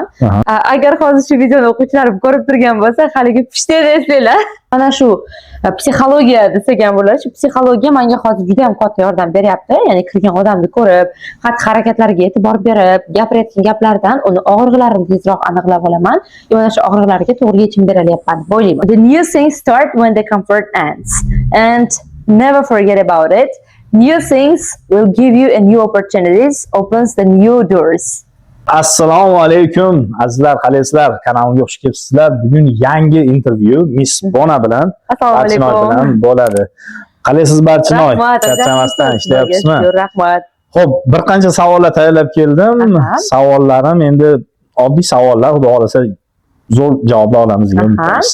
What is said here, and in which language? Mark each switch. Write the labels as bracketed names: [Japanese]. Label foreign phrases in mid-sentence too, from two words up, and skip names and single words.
[Uzbek] Agar hozir shu videoni o'quvchilarim ko'rib turgan bo'lsa, haligi pishtani eslanglar. Mana shu psixologiya desak ham bo'ladi. Shu psixologiya menga hozir juda ham katta yordam beryapti. Ya'ni kirgan odamni ko'rib, xatti-harakatlariga e'tibor berib, gapirayotgan gaplardan uni og'riqlarini tezroq aniqlab olaman. Mana shu og'riqlarga to'g'ri yechim bera olyapman deb o'ylayman. [English] The new things start when the comfort ends. And never forget about it. New things will give you a new opportunities, opens the new doors. [Uzbek] Assalomu alaykum azizlar, qalaysizlar? Kanalimga xush kelibsizlar. Bugun yangi intervyu Miss Bona bilan, Assalomu alaykum bilan bo'ladi. Qalaysiz Barchinoy? Charchamasdan ishlayapsizmi? Rahmat. Xo'p, bir qancha savollar tayyorlab keldim. Savollarim endi oddiy savollar, xudo xolasa zo'r javoblar olamiz degan umidamiz.